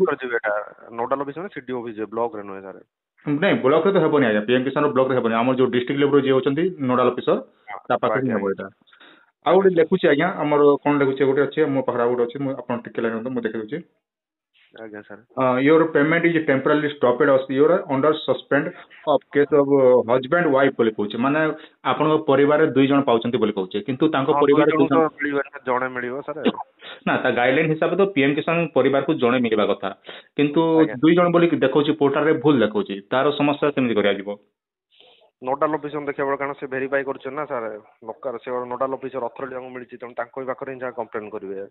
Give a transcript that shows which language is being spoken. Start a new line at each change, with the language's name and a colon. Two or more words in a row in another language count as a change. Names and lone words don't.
Odia: ଅଫିସର ଯିବେ, ଏଟା
English: nodal office
Odia: ମାନେ
English: CD office
Odia: ବ୍ଲକରେ ନୁହେଁ ସାର୍। ନାଇଁ ବ୍ଲକରେ ତ ହେବନି ଆଜ୍ଞା, ପିଏମ୍ କିଷାନ ବ୍ଲକରେ ହେବନି, ଆମର ଯୋଉ
English: district level
Odia: ଯିଏ ଅଛନ୍ତି
English: nodal officer
Odia: ତା ପାଖରେ ହିଁ ଆଜ୍ଞା ହବ ଏଇଟା। ଆଉ ଆଜ୍ଞା ଗୋଟେ ସାର୍ ଲେଖୁଛି ଆଜ୍ଞା, ଆମର କଣ ଲେଖୁଛି ଗୋଟେ ଅଛି ମୋ ପାଖରେ ଆଉ ଗୋଟେ ଅଛି, ମୁଁ ଆପଣ ଟିକେ ଲାଗନ୍ତୁ ମୁଁ ଦେଖି ଦଉଛି। ଆଜ୍ଞା ସାର୍
English: Your payment is temporarily stopped as you are under suspend of case of husband wife
Odia: ବୋଲି କହୁଛି, ମାନେ ଆପଣଙ୍କ ପରିବାରରେ 2 ଜଣ ପାଉଛନ୍ତି ବୋଲି କହୁଛି, କିନ୍ତୁ ତାଙ୍କ ହଁ ଦୁଇ ପରିବାରରେ 2 ଜଣଙ୍କୁ ଜଣ ତ ମିଳିବନି, ଜଣେ ମିଳିବ ସାର୍। ନା ତା ଗାଇଡଲାଇନ ହିସାବରେ ତ ପିଏମ କିଷାନ ପରିବାରକୁ ଜଣେ ମିଳିବା କଥା, କିନ୍ତୁ ଆଜ୍ଞା 2 ଜଣ ବୋଲି ଦେଖଉଛି ପୋର୍ଟାଲରେ ଭୁଲ ଦେଖଉଛି, ତାର ସମସ୍ୟା କେମିତି କରାଯିବ?
English: nodal officer
Odia: ଦେଖିବା କାରଣ ସେ ଭେରିଫାଇ କରୁଛନ୍ତି ନା ସାର୍ ଲୋକାଲ, ସେ
English: nodal officer authority
Odia: ତାଙ୍କୁ ମିଳିଛି, ତେଣୁ ତାଙ୍କ ପାଖରେ ହିଁ ଯାହା କମ୍ପ୍ଲେନ୍ କରିବେ।